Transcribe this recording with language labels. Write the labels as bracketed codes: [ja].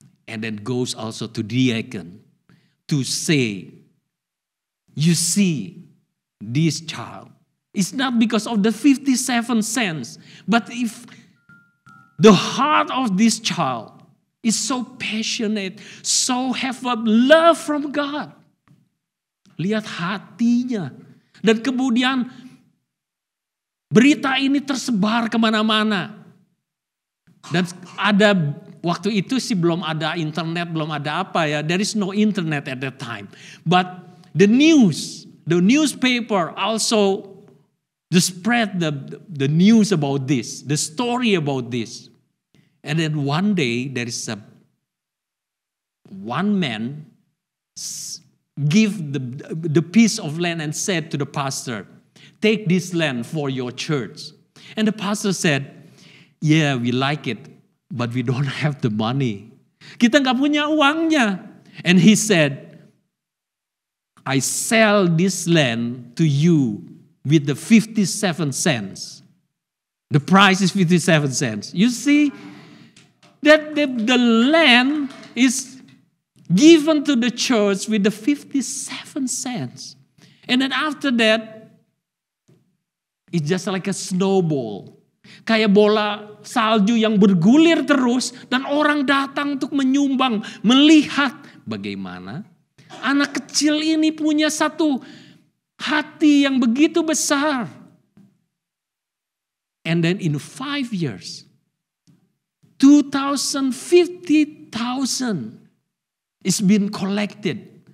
[en] And then goes also to deacon to say, you see, this child, it's not because of the 57 cents, but if the heart of this child is so passionate, so have a love from God. [id] Lihat hatinya. Dan kemudian berita ini tersebar kemana-mana. Dan ada waktu itu sih belum ada internet, belum ada apa ya. [en] There is no internet at that time. But the newspaper also spread the news about this, the story about this. And then one day there is one man give the piece of land and said to the pastor, take this land for your church. And the pastor said, yeah, we like it, but we don't have the money. [id] Kita nggak punya uangnya. [en] And he said, I sell this land to you with the 57 cents. The price is 57 cents. You see that the land is given to the church with the 57 cents. And then after that, it's just like a snowball. [id] Kayak bola salju yang bergulir terus dan orang datang untuk menyumbang, melihat bagaimana anak kecil ini punya satu hati yang begitu besar. [en] And then in 5 years, 50,000 is been collected.